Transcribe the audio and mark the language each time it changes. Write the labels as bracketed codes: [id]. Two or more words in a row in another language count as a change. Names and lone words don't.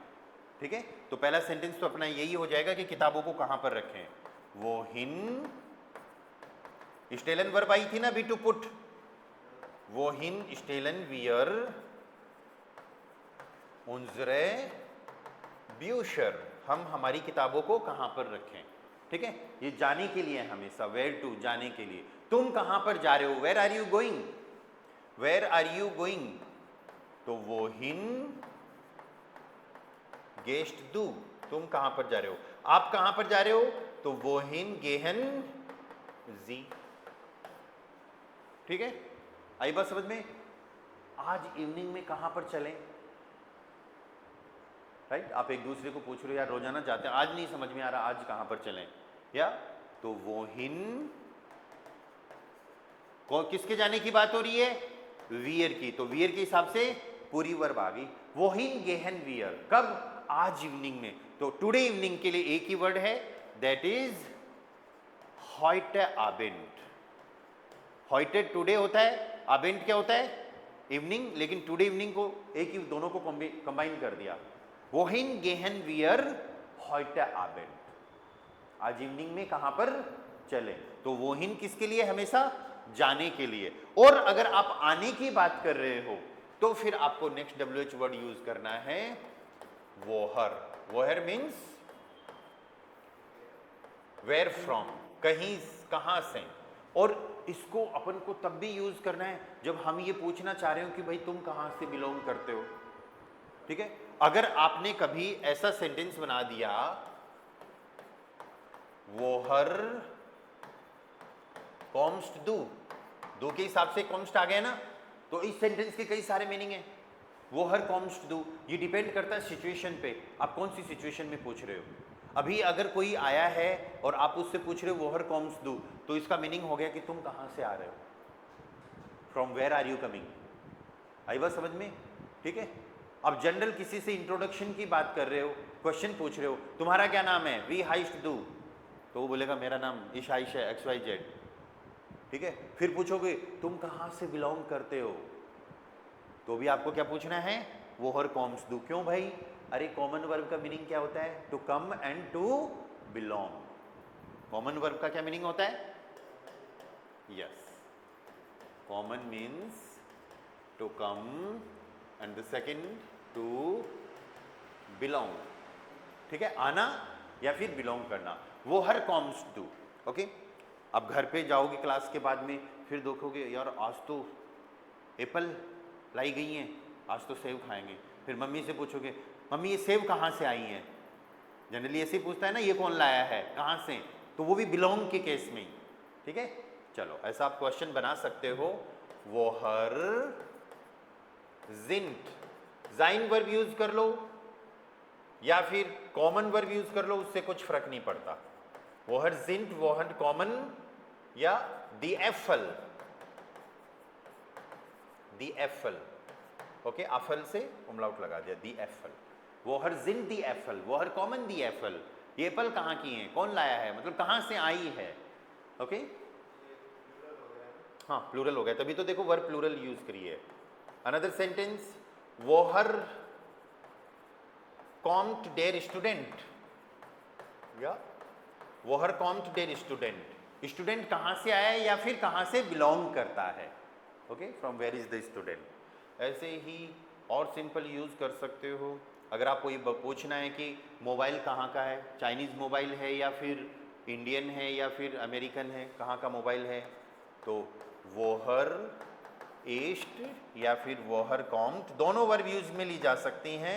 [hi] ठीक है, तो पहला सेंटेंस तो अपना यही हो जाएगा कि किताबों को कहां पर रखें, [de] wohin, stellen [hi] वर्ब आई थी ना बी [en] to put, [de] wohin stellen wir unsere Bücher, [hi] हम हमारी किताबों को कहां पर रखें। ठीक है, ये जाने के लिए हमेशा, [en] where to, [hi] जाने के लिए। तुम कहां पर जा रहे हो, [en] where are you going, where are you going, [hi] तो [de] wohin gehst du, [hi] तुम कहां पर जा रहे हो, आप कहां पर जा रहे हो, तो [de] wohin gehen Sie. [hi] ठीक है, आई बात समझ में? आज इवनिंग में कहां पर चलें, राइट? आप एक दूसरे को पूछ रहे हो यार रोजाना जाते हैं, आज नहीं समझ में आ रहा आज कहां पर चलें, या तो वोहिन किसके जाने की बात हो रही है? वियर की। तो वियर के हिसाब से पूरी वर्ब आ गई, [de] wohin gehen wir. [hi] कब? आज इवनिंग में। तो [en] today evening [hi] के लिए एक ही वर्ड है, [en] that is [de] heute Abend। [hi] heute टुडे होता है, Abend क्या होता है? इवनिंग, लेकिन [en] today evening [hi] को एक ही, दोनों को कंबाइन कर दिया। [de] wohin gehen wir heute Abend, [hi] आज इवनिंग में कहां पर चले। तो wohin किसके लिए? हमेशा जाने के लिए। और अगर आप आने की बात कर रहे हो तो फिर आपको [en] next WH word [hi] यूज करना है woher। woher [en] means where from, [hi] कहीं, कहां से। और इसको अपन को तब भी यूज करना है जब हम ये पूछना चाह रहे हो कि भाई तुम कहां से बिलोंग करते हो, ठीक है? अगर आपने कभी ऐसा सेंटेंस बना दिया [de] woher kommst du, [hi] दो के हिसाब से कॉम्स्ट आ गया ना, तो इस सेंटेंस के कई सारे मीनिंग है। [de] woher kommst du, [hi] ये डिपेंड करता है सिचुएशन पे, आप कौन सी सिचुएशन में पूछ रहे हो। अभी अगर कोई आया है और आप उससे पूछ रहे हो [de] woher kommst du, [hi] तो इसका मीनिंग हो गया कि तुम कहां से आ रहे हो, [en] from where are you coming. [hi] आई बात समझ में? ठीक है। अब जनरल किसी से इंट्रोडक्शन की बात कर रहे हो, क्वेश्चन पूछ रहे हो, तुम्हारा क्या नाम है? [de] wie heißt du, [hi] तो वो बोलेगा मेरा नाम ईशाइश है, XYZ, ठीक है। फिर पूछोगे तुम कहां से बिलोंग करते हो, तो भी आपको क्या पूछना है? [de] woher kommst du। [hi] क्यों भाई? अरे कॉमन वर्ब का मीनिंग क्या होता है? [en] to come and to belong. [hi] कॉमन वर्ब का क्या मीनिंग होता है? यस, [en] kommen means to come and the second to belong, [hi] ठीक है, आना या फिर बिलोंग करना। [de] woher kommst du, [hi] ओके। अब घर पे जाओगे क्लास के बाद में, फिर देखोगे यार आज तो एप्पल लाई गई हैं, आज तो सेब खाएंगे। फिर मम्मी से पूछोगे मम्मी ये सेब कहाँ से आई हैं? जनरली ऐसे ही पूछता है ना, ये कौन लाया है, कहाँ से, तो वो भी बिलोंग के केस में, ठीक है। चलो ऐसा आप क्वेश्चन बना सकते हो। [de] woher sind, [hi] जाइन वर्ब यूज कर लो या फिर कॉमन वर्ब यूज कर लो, उससे कुछ फर्क नहीं पड़ता। [de] woher sind, woher कॉमन या die Äpfel, die Äpfel, [hi] ओके, एफल से उमलाउट लगा दिया, [de] die Äpfel। woher sind die Äpfel, woher कॉमन die Äpfel, [hi] ये एप्पल कहाँ की हैं, कौन लाया है, मतलब कहाँ से आई है, ओके। हाँ प्लूरल हो गया, तभी तो देखो वर्ब प्लूरल यूज करिए। [en] another sentence [de] woher kommt der Student, या woher kommt der Student, [hi] स्टूडेंट कहाँ से आया है या फिर कहाँ से बिलोंग करता है, ओके, [en] from where is the student. [hi] ऐसे ही और सिंपल यूज कर सकते हो। अगर आपको ये पूछना है कि मोबाइल कहाँ का है, चाइनीज़ मोबाइल है या फिर इंडियन है या फिर अमेरिकन है, कहाँ का मोबाइल है, तो [de] woher ist [hi] या फिर [de] woher kommt, [hi] दोनों वर्ब यूज में ली जा सकती हैं।